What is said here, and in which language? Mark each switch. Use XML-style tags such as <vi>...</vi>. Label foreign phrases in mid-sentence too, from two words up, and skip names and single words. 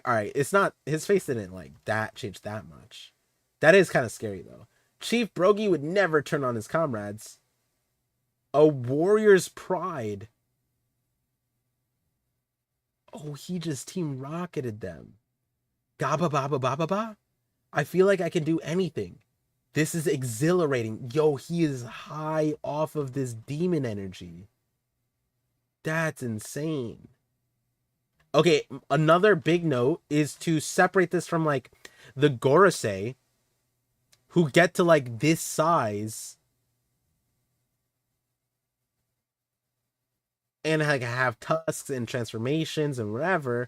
<en>All right, it's not, his face didn't like that change that much. That is kind of scary though. Chief Brogy would never turn on his comrades. A warrior's pride. Oh, he just team rocketed them. Gaba baba baba ba. I feel like I can do anything. This is exhilarating. Yo, he is high off of this demon energy. That's insane. Okay, another big note is to separate this from like the Gorosei, who get to like this size and like have tusks and transformations and whatever.</en>